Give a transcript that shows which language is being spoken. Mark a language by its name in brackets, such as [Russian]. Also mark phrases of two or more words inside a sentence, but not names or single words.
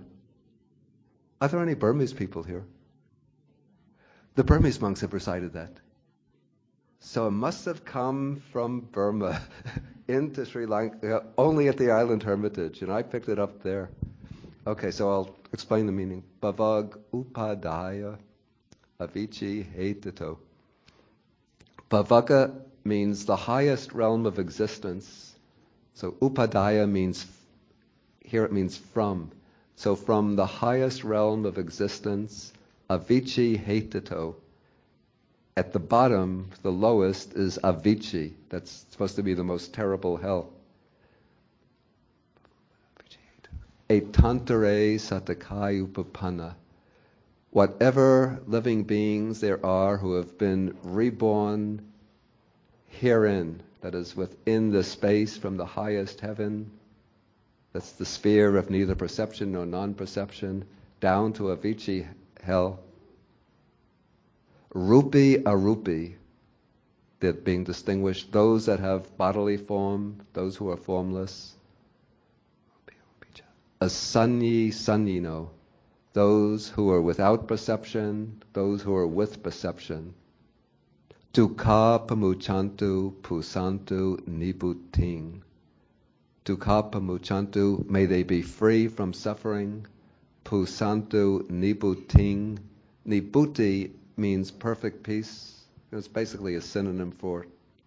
[English] Are there any Burmese people here? The Burmese monks have recited that. So it must have come from Burma into Sri Lanka, only at the island hermitage, and I picked it up there. Okay, so I'll explain the meaning. [Pali] Bhavag upadaya avici hetato. [English] Bhavaga means the highest realm of existence. So upadaya means, here it means from. So from the highest realm of existence, [Pali] avici hetato. [English] At the bottom, the lowest, is avici. That's supposed to be the most terrible hell. [Pali] Etantare satakai upapanna. [English] Whatever living beings there are who have been reborn herein, that is within the space from the highest heaven, that's the sphere of neither perception nor non-perception, down to avici hell. [Pali] Rupi arupi, [English] that being distinguished, those that have bodily form, those who are formless. [Pali] Asanyi sanyino, [English] those who are without perception, those who are with perception. [Pali] Dukha pamuchantu pusantu nibuting. Dukha pamuchantu, [English] may they be free from suffering. [Pali] Pusantu nibuting. [English] Nibuti means perfect peace. It's basically a synonym for